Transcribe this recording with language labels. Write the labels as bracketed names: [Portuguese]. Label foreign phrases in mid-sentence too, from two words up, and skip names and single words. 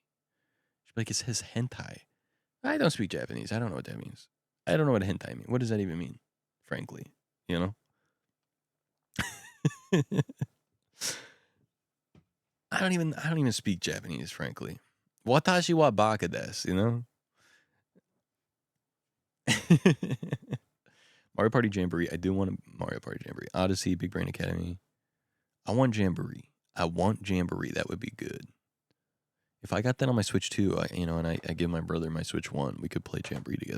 [English] She'd be like, it says hentai. I don't speak Japanese. I don't know what that means. I don't know what hentai means. What does that even mean? Frankly, you know? I don't even speak Japanese, frankly. [Japanese] 私はバカです, [English] you know? Mario Party Jamboree. I do want a Mario Party Jamboree. Odyssey, Big Brain Academy. I want Jamboree. That would be good. If I got that on my Switch 2, I give my brother my Switch 1, we could play Jamboree together.